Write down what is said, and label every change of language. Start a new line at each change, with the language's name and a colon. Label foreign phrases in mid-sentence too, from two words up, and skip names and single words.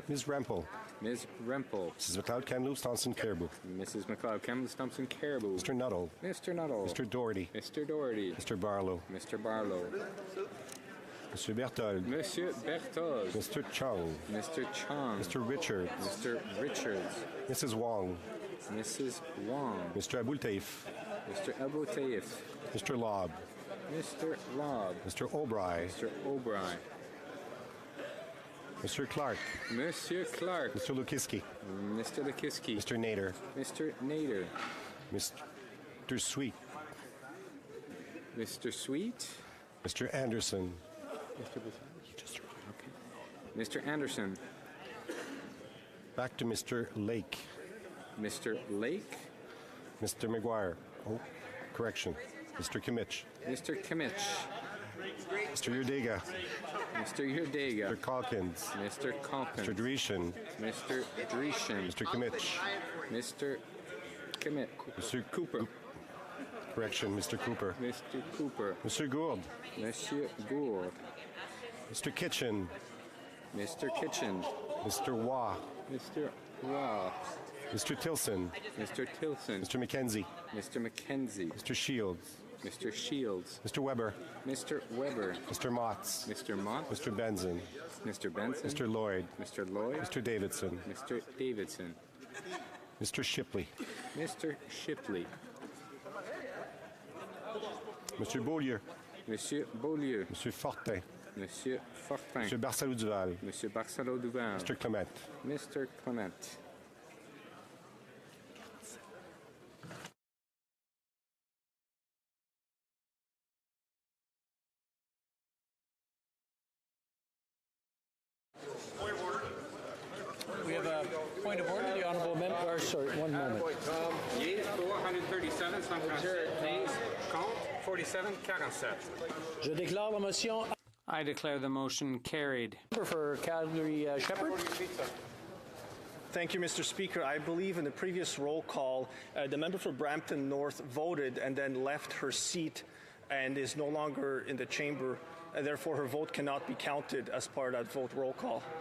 English: Ms. Rempel. Ms. Rempel. Mrs. McLeod Kamloops Thompson Caribou. Mrs. McLeod Kamloops Thompson Caribou. Mr. Nuttall. Mr. Nuttall. Mr. Doherty. Mr. Doherty. Mr. Barlow. Mr. Barlow. Mr. Berthold.
French: Monsieur Berthold.
English: Mr. Chung. Mr. Chung. Mr. Richards. Mr. Richards. Mrs. Wong. Mrs. Wong. Mr. Abultaif. Mr. Abu Taif. Mr. Lobb. Mr. Lobb. Mr. O'Bry. Mr. O'Bry. Mr. Clark.
French: Monsieur Clark.
English: Mr. Lukiski. Mr. Lukiski. Mr. Nader. Mr. Nader. Mr. Sweet. Mr. Sweet. Mr. Anderson. Mr. Anderson. Back to Mr. Lake. Mr. Lake. Mr. McGuire. Oh, correction. Mr. Kimmich. Mr. Kimmich. Mr. Udega. Mr. Udega. Mr. Calkins. Mr. Calkins. Mr. Dreeshen. Mr. Dreeshen. Mr. Kimmich. Mr. Kimmich. Mr. Cooper. Correction, Mr. Cooper. Mr. Cooper. Mr. Gould.
French: Monsieur Gould.
English: Mr. Kitchen. Mr. Kitchen. Mr. Waugh. Mr. Waugh. Mr. Tilson. Mr. Tilson. Mr. McKenzie. Mr. McKenzie. Mr. Shields. Mr. Shields. Mr. Weber. Mr. Weber. Mr. Motts. Mr. Mott. Mr. Benson. Mr. Benson. Mr. Lloyd. Mr. Lloyd. Mr. Davidson. Mr. Davidson. Mr. Shipley. Mr. Shipley.
French: Monsieur Beaulieu. Monsieur Beaulieu. Monsieur Fortin. Monsieur Fortin. Monsieur Barcelou-Duval. Monsieur Barcelou-Duval.
English: Mr. Clement. Mr. Clement. We have a point of order. The honourable member. Or, sorry, one moment. Yeas 437, 147. Nays,
French: contre 47, 47. Je déclare la motion.
English: I declare the motion carried. For Calgary Shepherd. Thank you, Mr. Speaker. I believe in the previous roll call, the member for Brampton North voted and then left her seat and is no longer in the chamber. And therefore, her vote cannot be counted as part of that vote roll call.